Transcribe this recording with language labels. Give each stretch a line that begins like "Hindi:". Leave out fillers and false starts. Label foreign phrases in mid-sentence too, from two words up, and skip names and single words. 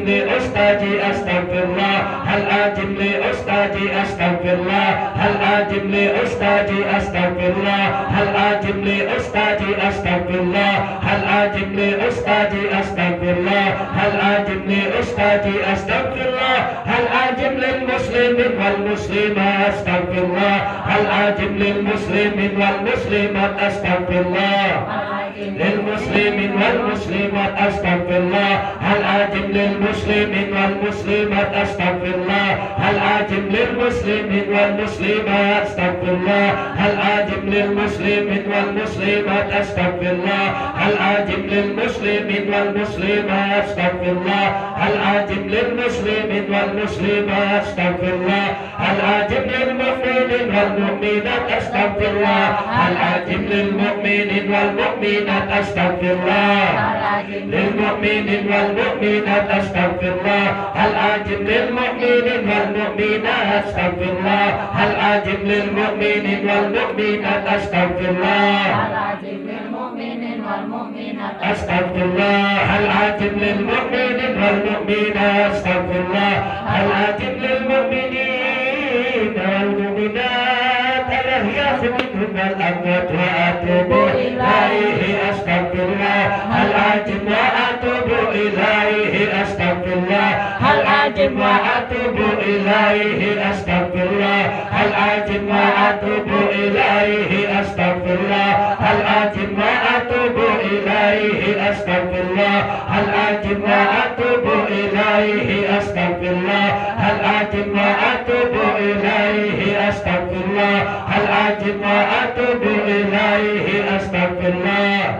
Arabic: لأستاذي أستغفر الله العظيم. لأستاذي أستغفر الله العظيم. لأستاذي أستغفر الله العظيم. لأستاذي أستغفر الله العظيم. لأستاذي أستغفر الله العظيم. لأستاذي أستغفر الله العظيم. للمسلمين والمسلمات أستغفر الله العظيم. للمسلمين والمسلمات أستغفر الله العظيم. للمسلمين والمسلمات أستغفر الله العظيم. للمسلمين والمسلمات أستغفر الله العظيم. للمسلمين والمسلمات أستغفر الله العظيم. للمسلمين والمسلمات أستغفر الله العظيم. للمسلمين والمسلمات أستغفر الله العظيم. للمسلمين والمسلمات أستغفر الله العظيم. للمؤمنين والمؤمنات أستغفر الله العظيم. للمؤمنين والمؤمنات أستغفر الله العظيم. للمؤمنين والمؤمنات أستغفر الله العظيم. للمؤمنين والمؤمنات أستغفر الله العظيم. للمؤمنين والمؤمنات أستغفر الله العظيم. للمؤمنين والمؤمنات أستغفر الله العظيم. للمؤمنين والمؤمنات أستغفر الله العظيم. للمؤمنين والمؤمنات الأحياء منهم والأموات وأتوب إليه أستغفر الله العظيم وأتوب إليه أستغفر الله العظيم وأتوب إليه أستغفر الله العظيم وأتوب إليه أستغفر الله العظيم وأتوب إليه أستغفر الله العظيم وأتوب إليه أستغفر الله العظيم وأتوب إليه أستغفر الله العظيم وأتوب إليه أستغفر الله